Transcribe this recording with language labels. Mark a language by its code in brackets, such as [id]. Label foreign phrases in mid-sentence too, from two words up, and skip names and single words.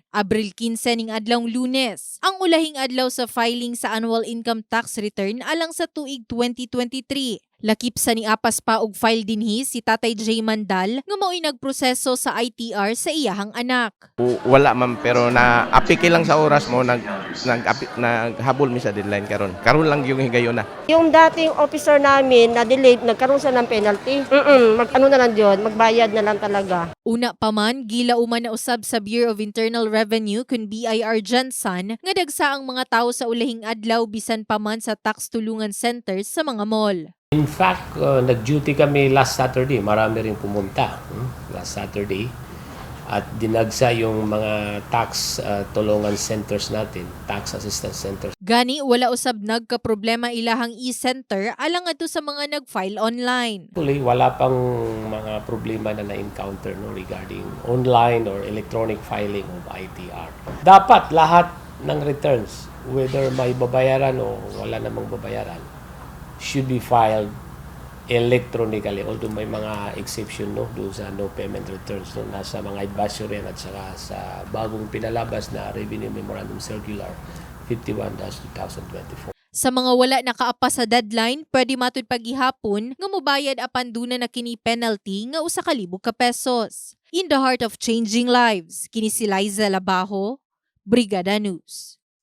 [ceb] Abril 15 ning adlawng Lunes. Ang ulahing adlaw sa filing sa annual income tax return alang sa tuig 2023. Lakip sa ni apas pa og file dinhi si Tatay J. Mandal nga mao'y nagproseso sa ITR sa iyahang anak. Wala man, pero na-apike lang sa oras mo, naghabol mi sa deadline karon. Karon lang yung higayon na. [tl] Yung dating officer namin na delayed, nagkaroon siya ng penalty. Mag-ano na lang yun, magbayad na lang talaga. [ceb] Una pa man, gilauman na usab sa Bureau of Internal Revenue kun BIR Jansan nga dagsa ang mga tawo sa ulahing adlaw bisan pa man sa tax tulungan centers sa mga mall. [en] In fact, [tl] nag-duty kami [en] last Saturday. [tl] Marami rin pumunta [en] last Saturday. [tl] At dinagsa yung mga tax tulungan centers natin, [en] tax assistance centers. [ceb] Gani, wala usab nagka-problema ilahang e-center alang ato sa mga nag-file online. [en] Actually, [tl] wala pang mga problema na na-encounter [en] regarding online or electronic filing of ITR. [tl] Dapat lahat ng returns, whether may babayaran o wala namang babayaran, [en] should be filed electronically, although [tl] may mga exception doon sa [en] no payment returns [tl] nasa mga advisory at saka sa bagong pinalabas na [en] Revenue Memorandum Circular 51-2024. [ceb] Sa mga wala nakaapa sa deadline, pwede matud paghihapon nga mobayad apan duna na kini penalty nga usa ka libo ka pesos. [en] In the heart of changing lives, [ceb] kini si Liza Labajo, Brigada News.